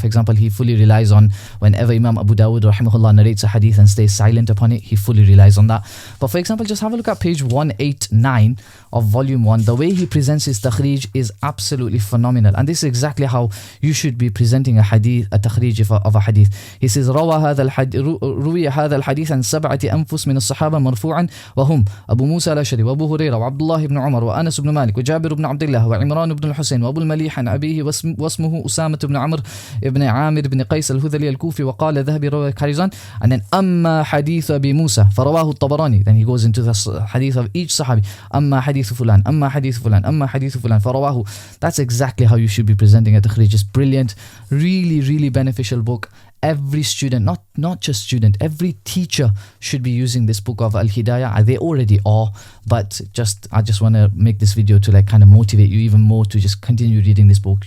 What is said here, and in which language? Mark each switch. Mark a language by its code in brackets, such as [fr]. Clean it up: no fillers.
[en] For example, he fully relies on whenever Imam Abu Dawud rahimahullah narrates a hadith and stays silent upon it, he fully relies on that. But for example, just have a look at page 189 of volume 1. The way he presents his takhrij is absolutely phenomenal. phenomenal. And this is exactly how you should be presenting a hadith, a takhrij of a hadith. He says, [ar] روي هذا الحديث عن 7 أنفس من الصحابة مرفوعا وهم أبو موسى الأشعري وأبو هريرة وعبد الله بن عمر وأنس بن مالك وجابر بن عبد الله وعمران بن الحسين وأبو المليح عن أبيه واسمه أسامة بن عمرو بن عامر بن قيس الهذلي الكوفي وقال ذهبي روى كاريزان. [en] And then [ar] أما حديث أبي موسى فرواه الطبراني. [en] Then he goes into the hadith of each sahabi. [ar] أما حديث فلان أما حديث فلان أما حديث فلان فرواه. [en] That's exactly how you should be presenting a takhrij. It's brilliant, really beneficial book. Every student, not just student, every teacher should be using this book of Al-Hida. They already are, but I just want to make this video to like kind of motivate you even more to just continue reading this book.